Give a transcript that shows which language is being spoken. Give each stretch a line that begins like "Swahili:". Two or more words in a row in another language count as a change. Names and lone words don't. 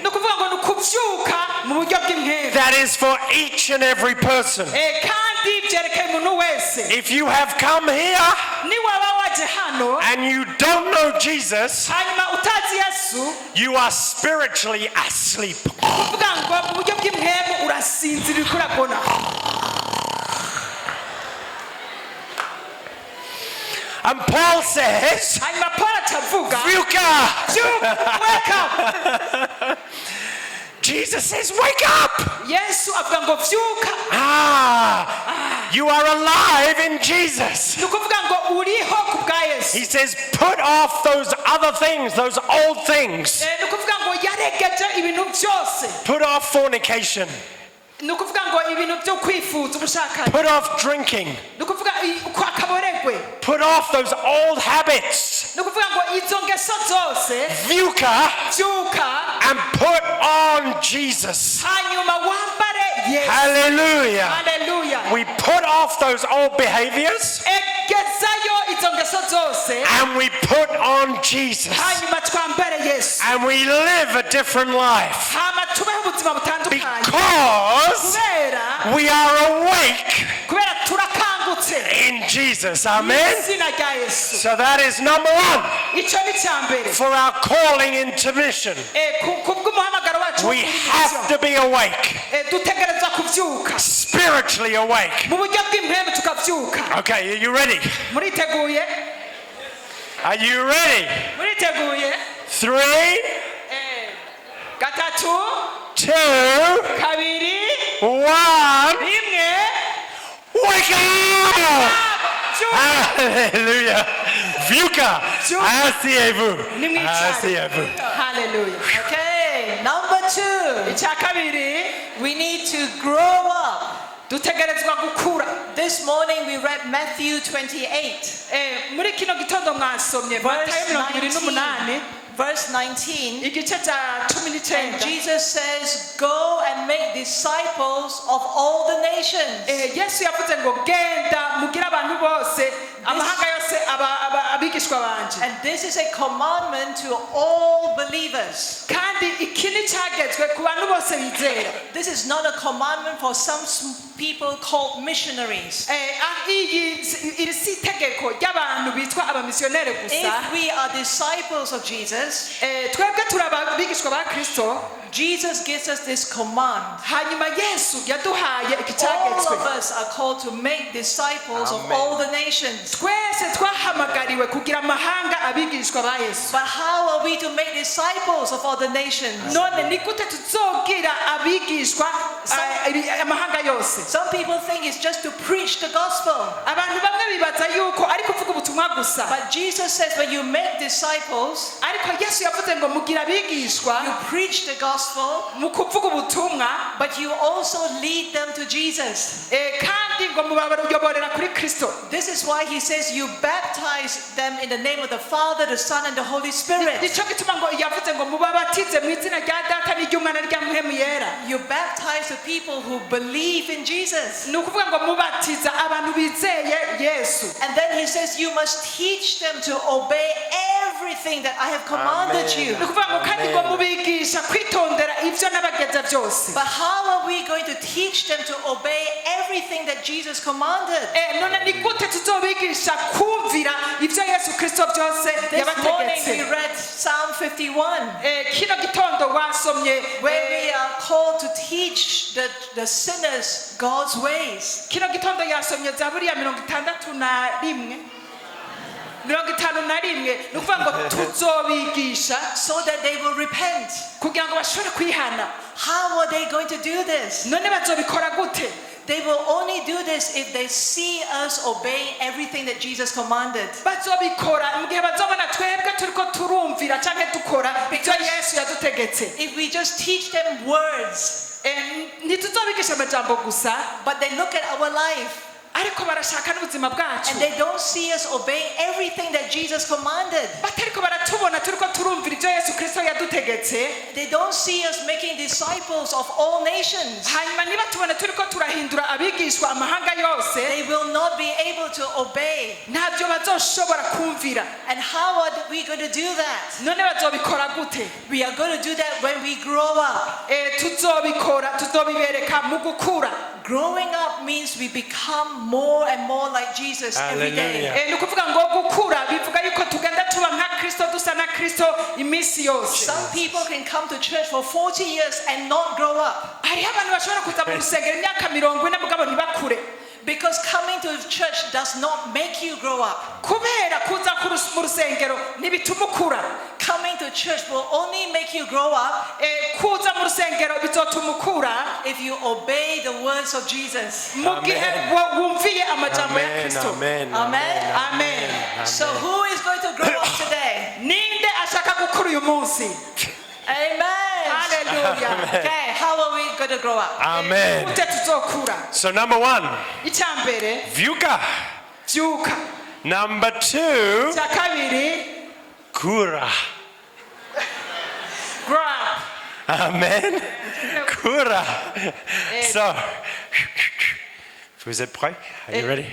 Rundi: Ni ukuvuga ngo ni kuvyuka mu buryo bw'impwemu.
English: That is for each and every person.
Rundi: Kandi byerekeye umuntu wese.
English: If you have come here
Rundi: Ni waba waje hano
English: and you don't know Jesus,
Rundi: hanyuma utazi Yesu,
English: you are spiritually asleep.
Rundi: kuvuga ngo mu buryo bw'impwemu urasinzira uriko urabona.
English: And Paul says,
Rundi: Hanyuma Paul atavuga vyuka.
English: wake up. Jesus says, wake up.
Rundi: Yesu avuga ngo vyuka.
English: You are alive in Jesus.
Rundi: Ni ukuvuga ngo uriho ku bwa Yesu.
English: He says, put off those other things, those old things.
Rundi: Ni ukuvuga ngo yaregeje ibintu byose.
English: Put off fornication.
Rundi: Ni ukuvuga ngo ibintu byo kwifuza ubushakashatsi.
English: Put off drinking.
Rundi: Ni ukuvuga akaboregwe.
English: Put off those old habits.
Rundi: Ni ukuvuga ngo izo ngeso zose Vyuka. vyuka
English: And put on Jesus.
Rundi: hanyuma wambare Yesu. Hallelujah. Hallelujah.
English: We put off those old behaviors
Rundi: Egezayo izo ngeso zose
English: and we put on Jesus.
Rundi: hanyuma twambare Yesu.
English: And we live a different life
Rundi: Hama tubeho ubuzima butandukanye.
English: because
Rundi: Kubera
English: we are awake
Rundi: turakangutse.
English: in Jesus. Amen.
Rundi: Izina rya Yesu.
English: So that is number one
Rundi: Ico ni cya mbere.
English: for our calling into mission.
Rundi: Kubw'umuhamagaro wacu
English: We have to be awake,
Rundi: dutegereza kuvyuka.
English: spiritually awake.
Rundi: Mu buryo bw'impwemu tukavyuka.
English: Okay, are you ready?
Rundi: Muriteguye?
English: Are you ready?
Rundi: Muriteguye? 3, Gatatu, 2, kabiri, 1. rimwe.
English: Wake up!
Rundi: Vyuka. Hallelujah. Vyuka. Vyuka.
French: Asseyez-vous.
Rundi: Nimwicare.
French: Asseyez-vous. Hallelujah.
English: Okay, number 2,
Rundi: Icya kabiri,
English: we need to grow up.
Rundi: dutegerezwa gukura.
English: This morning we read Matthew 28,
Rundi: Muri kino gitondo mwasomye Matayo 28,
English: verse 19.
Rundi: igice cya 19.
English: Jesus says, go and make disciples of all the nations.
Rundi: Yesu yavuze ngo genda mugire abantu bose amahanga yose abigishwa banje.
English: And this is a commandment to all believers.
Rundi: Kandi iki ni cyagezwe ku bantu bose bizera.
English: This is not a commandment for some people called missionaries.
Rundi: Iri si itegeko ry'abantu bitwa abamisiyoneri gusa.
English: If we are disciples of Jesus,
Rundi: twebwe turi abigishwa ba Kristo.
English: Jesus gives us this command.
Rundi: Hanyuma Yesu yaduhaye iki
English: All
Rundi: cyagezwe.
English: of us are called to make disciples of all the nations.
Rundi: Twese twahamagariwe kugira amahanga abigishwa ba Yesu.
English: But how are we to make disciples of all the nations?
Rundi: None ni gute tuzogira abigishwa amahanga yose?
English: Some people think it's just to preach the gospel.
Rundi: Abantu bamwe bibaza yuko ari kuvuga ubutumwa gusa.
English: But Jesus says when you make disciples,
Rundi: Ariko Yesu yavuze ngo mugira abigishwa
English: you preach the gospel,
Rundi: mu kuvuga ubutumwa
English: but you also lead them to Jesus.
Rundi: kandi ngo mubayoborera kuri Kristo.
English: This is why he says you baptize them in the name of the Father, the Son, and the Holy Spirit.
Rundi: Nico gituma ngo yavuze ngo mubabatize mu izina rya Data n'iry'Umwana n'irya Mpwemu Yera.
English: You baptize the people who believe in Jesus.
Rundi: Ni ukuvuga ngo mubatiza abantu bizeye Yesu.
English: And then he says you must teach them to obey everything that I have commanded you.
Rundi: Ni ukuvuga ngo kandi ngo mubigisha kwitondera ivyo nabageza byose.
English: But how are we going to teach them to obey everything that Jesus commanded?
Rundi: None ni gute tuzobigisha kumvira ivyo Yesu Kristo byose
English: This morning we
Rundi: yabategetse.
English: read Psalm 51,
Rundi: Kino gitondo wasomye
English: where we are called to teach the sinners God's ways.
Rundi: kino gitondo yasomye Zaburi ya 61 ni ukuvuga ngo tuzobigisha
English: So that they will repent.
Rundi: kugira ngo bashobore kwihana.
English: How are they going to do this?
Rundi: None bazobikora gute?
English: They will only do this if they see us obeying everything that Jesus commanded.
Rundi: Bazobikora mu gihe bazobona twebwe turiko turumvira canke dukora ivyo Yesu yadutegetse.
English: If we just teach them words,
Rundi: Ntituzobigisha amajambo gusa
English: but they look at our life
Rundi: ariko barashaka n'ubuzima bwacu,
English: and they don't see us obeying everything that Jesus commanded.
Rundi: batariko baratubona turiko turumvira ivyo Yesu Kristo yadutegetse,
English: They don't see us making disciples of all nations.
Rundi: hanyuma niba tubona turiko turahindura abigishwa amahanga yose,
English: They will not be able to obey.
Rundi: ntabyo bazoshobora kumvira.
English: And how are we going to do that?
Rundi: None bazobikora gute?
English: We are going to do that when we grow up.
Rundi: Tuzobibereka mu gukura.
English: Growing up means we become more and more like Jesus every day. Hallelujah.
Rundi: Ni ukuvuga ngo gukura bivuga yuko tugenda tuba nka Kristo, dusa na Kristo iminsi yose.
English: Some people can come to church for 40 years and not grow up.
Rundi: Hariho abantu bashobora kuza mu rusengero imyaka 40 mugabo ntibakure.
English: Because coming to church does not make you grow up.
Rundi: Kubera kuza mu rusengero ntibituma ukura.
English: Coming to church will only make you grow up
Rundi: Kuza mu rusengero bizotuma ukura
English: if you obey the words of Jesus.
Rundi: mu gihe wumviye amajambo ya Kristo. Amen. Amen. Amen.
English: So who is going to grow up today?
Rundi: Ninde ashaka gukura uyu munsi? Amen. Hallelujah.
English: Okay, how are we going to grow up? Amen.
Rundi: Gute tuzokura?
English: So number 1,
Rundi: Icyambere vyuka. byuka.
English: Number 2,
Rundi: Icya kabiri kura.
English: grow up. Amen. Kura. So,
French: vous êtes prêts?
English: Are you ready?